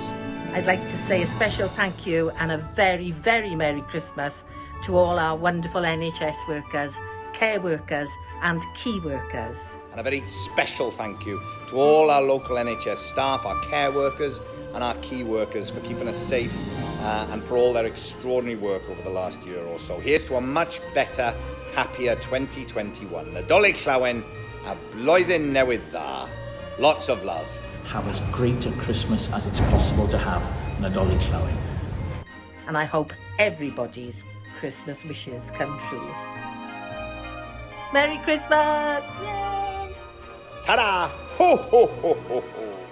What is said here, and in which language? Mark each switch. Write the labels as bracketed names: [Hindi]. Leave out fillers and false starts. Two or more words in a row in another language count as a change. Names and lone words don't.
[English] I'd like to say a special thank you and a very, very Merry Christmas to all our wonderful NHS workers, care workers and key workers. And a very special thank you to all our local NHS staff, our care workers and our key workers for keeping us safe and for all their extraordinary work over the last year or so. Here's to a much better, happier 2021. [Welsh] Nadolig, Llawen, a blwyddyn newydd dda. [English] Lots of love. Have as great a Christmas as it's possible to have. [Welsh] Nadolig, Llawen. [English] And I hope everybody's Christmas wishes come true. Merry Christmas! Yay! Ta-da! Ho, ho, ho, ho, ho.